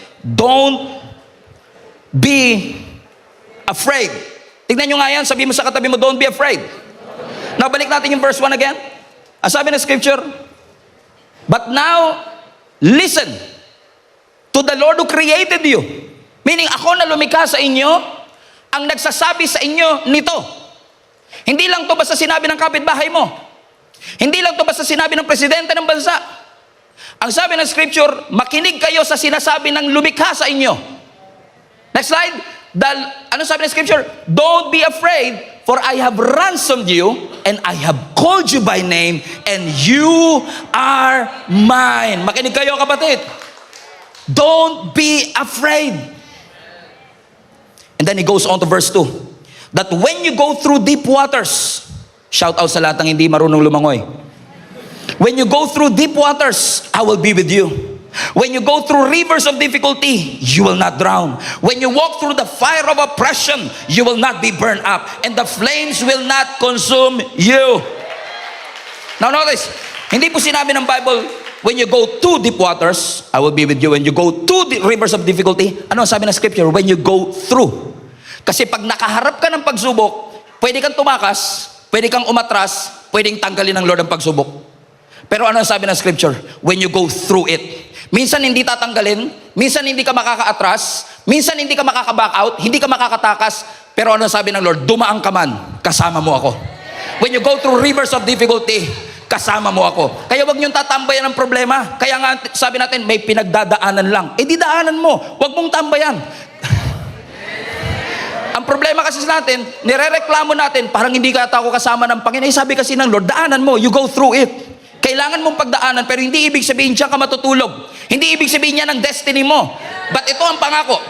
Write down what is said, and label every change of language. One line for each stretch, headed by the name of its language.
English: Don't be afraid.
Filipino: Tignan nyo nga yan, sabi mo sa katabi mo,
English: don't be afraid. Now,
Filipino: balik natin yung
English: verse 1 again.
Filipino: Ang sabi na
English: scripture, but now, listen to the Lord who created you.
Filipino: Meaning, ako na lumikha sa inyo, ang nagsasabi sa inyo nito. Hindi lang to basta sinabi ng kapitbahay mo. Hindi lang to basta sinabi ng presidente ng bansa. Ang sabi ng scripture, makinig kayo sa sinasabi ng lumikha sa inyo. Next slide. Ano sabi ng scripture?
English: Don't be afraid, for I have ransomed you, and I have called you by name, and you are mine.
Filipino: Makinig kayo, kapatid.
English: Don't be afraid. And then he goes on to verse 2. That when you go through deep waters,
Filipino: shout out sa lahat ng hindi marunong lumangoy.
English: When you go through deep waters, I will be with you. When you go through rivers of difficulty, you will not drown. When you walk through the fire of oppression, you will not be burned up, and the flames will not consume you. Now notice,
Filipino: hindi po sinabi ng Bible,
English: when you go to deep waters, I will be with you. When you go to the rivers of difficulty,
Filipino: ano sabi ng scripture?
English: When you go through.
Filipino: Kasi pag nakaharap ka ng pagsubok, pwede kang tumakas, pwede kang umatras, pwedeng tanggalin ng Lord ang pagsubok. Pero ano sabi ng scripture?
English: When you go through it.
Filipino: Minsan hindi tatanggalin, minsan hindi ka makakaatras, minsan hindi ka makaka-back out, hindi ka makakatakas, pero ano sabi ng Lord? Dumaan ka man, kasama mo ako.
English: When you go through rivers of difficulty,
Filipino: kasama mo ako. Kaya wag niyong tatambayan ng problema. Kaya nga sabi natin, may pinagdadaanan lang. Eh di daanan mo, wag mong tambayan. Ang problema kasi sa natin, nirereklamo natin, parang hindi ka ako kasama ng Panginoon. Eh sabi kasi ng Lord, daanan mo,
English: you go through it.
Filipino: Kailangan mong pagdaanan, pero hindi ibig sabihin diyan ka matutulog. Hindi ibig sabihin yan ang destiny mo.
English: But
Filipino: ito ang pangako.